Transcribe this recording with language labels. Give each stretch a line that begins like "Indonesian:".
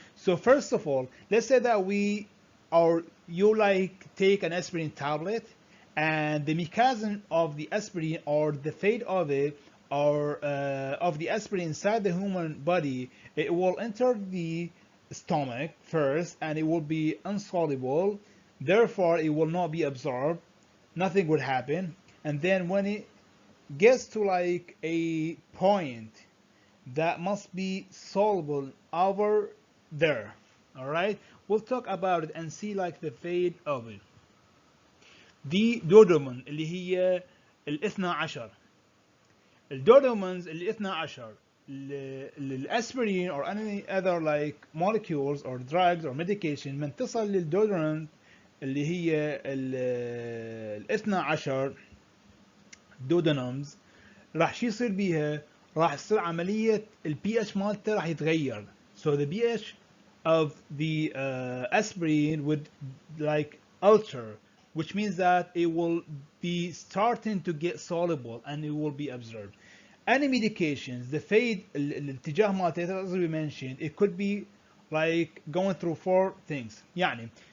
English: So first of all, let's say that you like take an aspirin tablet, and the mechanism of the aspirin or the fate of it, or of the aspirin inside the human body, it will enter the stomach first and it will be insoluble, therefore it will not be absorbed, nothing would happen. And then when it gets to like a point that must be soluble over there, all right, we'll talk about it and see like the fate of it.
Arabic: دي دودومين اللي هي الاثنى عشر. الدودومينز اللي اثنى عشر الاسبرين
English: or any other like molecules or drugs or medication
Arabic: من تصل للدودومين اللي هي الاثنى عشر دودونمز، راح شو يصير بيها؟ راح تصير عملية البي اتش مالته راح يتغير.
English: So the pH of the aspirin would like alter, which means that it will be starting to get soluble and it will be absorbed. Any medications, the fate
Arabic: الاتجاه مالته
English: as we mentioned, it could be like going through four things. يعني